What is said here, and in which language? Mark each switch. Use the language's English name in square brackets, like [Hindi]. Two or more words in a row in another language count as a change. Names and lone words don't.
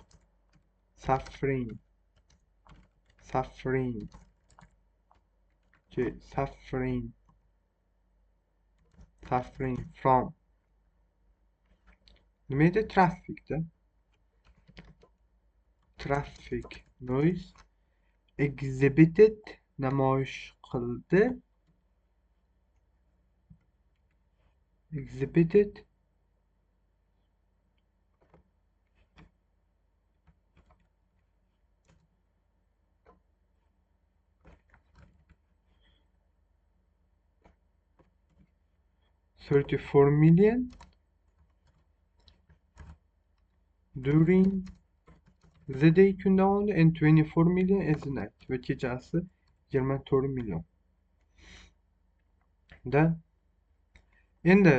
[Uzbek] from nima edi? [English] Traffic noise exhibited [Uzbek] namoyish qildi. [English] Exhibited $34 million during the day [Uzbek] kun davomida [English] and $24 million as a night [Uzbek] va kechasi 24 million. Da endi